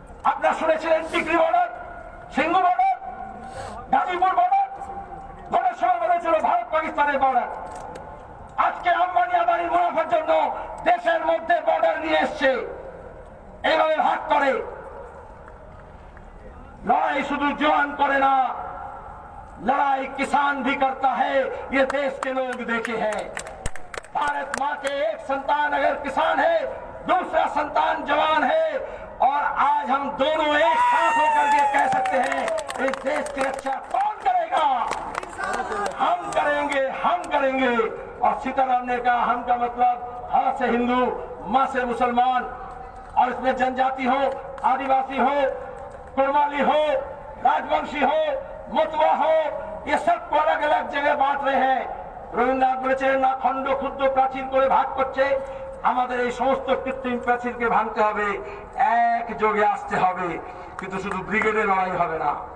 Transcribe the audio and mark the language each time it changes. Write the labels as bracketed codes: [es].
[bn] আপনারা শুনেছিলেন Tikri border, Sindhu border, Gazipur border, ভোটের সময় বলেছিল ভারত পাকিস্তানের বর্ডার। আজকে আম্বানি আদানির মুনাফার জন্য দেশের মধ্যে বর্ডার নিয়ে এসছে, এইভাবে ভাগ করে। [hi] लड़ाई शुद्ध जवान करे ना, लड़ाई किसान भी करता है, ये देश के लोग देखे हैं। भारत माँ के एक संतान अगर किसान है, दूसरा संतान जवान है, और आज हम दोनों एक साथ होकर के कह सकते हैं इस देश की रक्षा कौन करेगा? हम करेंगे, हम करेंगे। और सीताराम ने कहा हम का मतलब हा से हिंदू, माँ से मुसलमान, और इसमें जनजाति हो, आदिवासी हो, कुरमाली हो, राजवंशी हो, मतवा हो, ये सबको अलग अलग जगह बांट रहे हैं। [bn] রবীন্দ্রনাথ বলেছেন না খন্ড ক্ষুদ্র প্রাচীর করে ভাগ করছে, আমাদের এই সমস্ত কৃত্রিম প্রাচীরকে ভাঙতে হবে, এক যোগে আসতে হবে, কিন্তু শুধু ব্রিগেডে লড়াই হবে না।